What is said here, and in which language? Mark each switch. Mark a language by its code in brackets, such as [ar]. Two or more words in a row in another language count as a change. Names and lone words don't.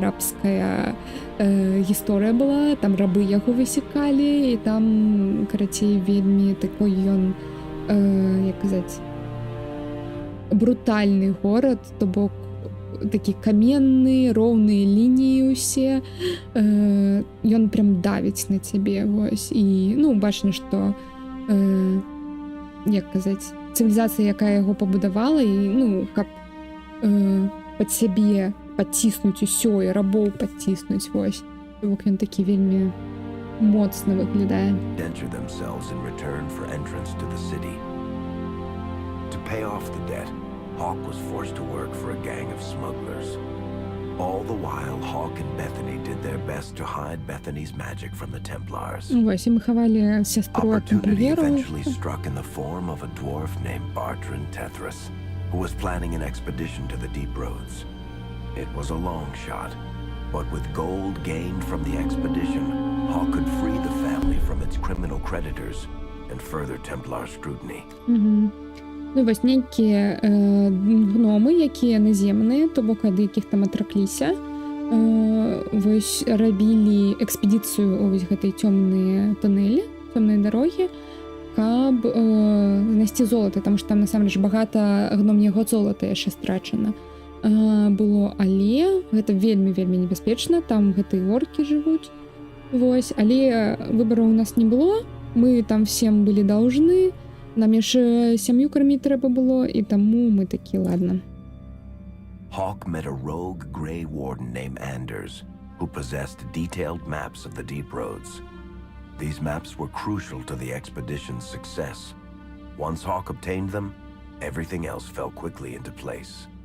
[be] арабская гісторыя была, там рабы яго высекалі, і там, карацей, вельмі такой ён, як казаць, брутальны горад, то бок такі каменны, роўныя лініі ўсе, ён прям давіць на цябе, вось, і, ну, бачна, што, як казаць, цывілізацыя, якая яго пабудавала, і, ну, каб пад сябе паціснуць усё і рабоў паціснуць, вось. Бок ён такі вельмі моцна выглядае. [en] Indenture themselves in return for entrance to the city. To pay off the debt, Hawk was forced to work for a gang of smugglers. All the while, Hawk and Bethany did their best to hide Bethany's magic from the Templars. [be] Вось, і ми хавалі сястру ад [en] Opportunity [be] тамплієраў. [en] eventually struck in the form of a dwarf named Bartrand Tethras, who was planning an expedition to the Deep Roads. It was a long shot, but with gold gained from the expedition, Hawk could free the family from its criminal creditors and further Templar scrutiny. [be] Ну, вось нейкія гномы, якія наземныя, то бок ад якіх там атракліся, вось рабілі экспедыцыю ў вось гэтай цёмныя туннелі, цёмныя дарогі, каб знайсці золата, таму што там насамрэч багата гномняга золата яшчэ страчана было, але гэта вельмі небяспечна, там гэтыя оркі жывуць, вось, але выбараў у нас не было, мы там всем былі даўжны, нам яшчэ сям'ю карміць трэба было, і таму мы такі, ладно. [en] Hawk met a rogue Grey Warden named Anders, who possessed detailed maps of the Deep Roads. These maps were crucial to the expedition's success. Once Hawk obtained them, everything else fell quickly into place.